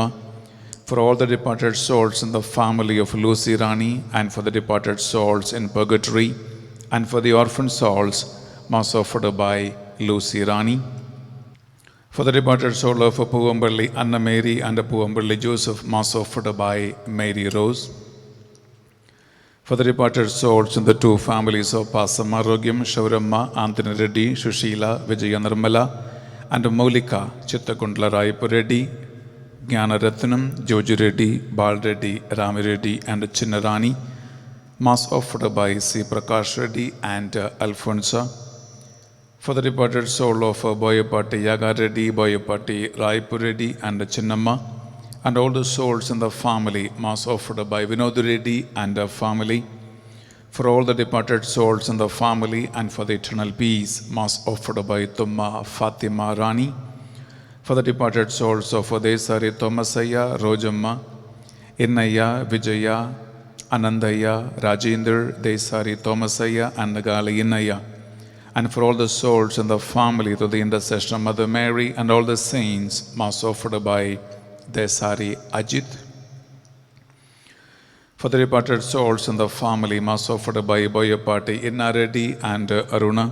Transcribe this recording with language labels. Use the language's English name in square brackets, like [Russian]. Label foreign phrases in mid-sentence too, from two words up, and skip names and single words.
[English] For all the departed souls in the family of Lucy Rani, and for the departed souls in purgatory, and for the orphan souls, mass offered by Lucy Rani. For the departed soul of Puvamballi Anna Mary and Puvamballi Joseph, mass offered by Mary Rose. For the departed souls in the two families of Pasam Arogyam, Shauramma, Anthony Reddy, Shushila, Vijaya Nirmala, and Maulika, Chittagundla Raipu Reddy, Jnana Ratnam, Joji Reddy, Bal Reddy, Rami Reddy, and Chinnarani, Mass offered by C. Prakash Reddy and Alfonso. For the departed soul of Boyapati Yaga Reddy, Boyapati Raipu Reddy, and Chinnamma, and all the souls in the family, Mass offered by Vinod Reddy and family. For all the departed souls in the family and for the eternal peace, Mass offered by Tumma Fatima Rani. For the departed souls of Desari Thomasaya, Rojamma, Innaya, Vijaya, Anandaya, Rajendra, Desari Thomasaya, and Nagali Innaya. And for all the souls in the family through the intercession of Mother Mary and all the saints, Mass offered by Desari Ajit. For the departed souls in the family, Mass offered by Boyapati Inna Reddy and Aruna.